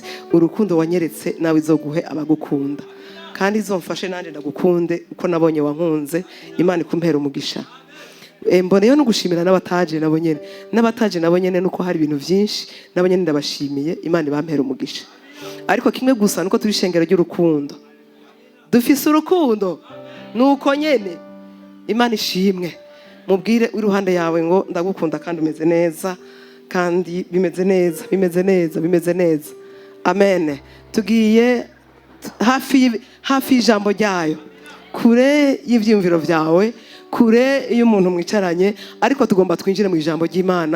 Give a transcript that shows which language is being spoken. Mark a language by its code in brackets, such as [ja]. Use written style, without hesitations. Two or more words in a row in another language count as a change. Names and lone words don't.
[rn] Urukundo wanyeretse nawe izoguhe abagukunda, kandi izomfashe nanje ndagukunde uko nabonye wankunze. Imana ikumpera umugisha. Mboneyo no gushimira n'abataje nabo nyene nuko hari ibintu byinshi nabo nyene ndabashimiye. Imana ibampera umugisha. Ariko kimwe gusa nuko turi ishengero ry'urukundo. Dufise urukundo nuko nyene. Imana ishimwe. Mubwire iruhande yawe ngo ndagukunda kandi umeze neza, kandi bimeze neza. Amen. Tugiye hafi y'ijambo ryayo, kure y'ivyumviro vyawe, kure y'umuntu mwicaranye, ariko tugomba twinjire mu ijambo ry'Imana.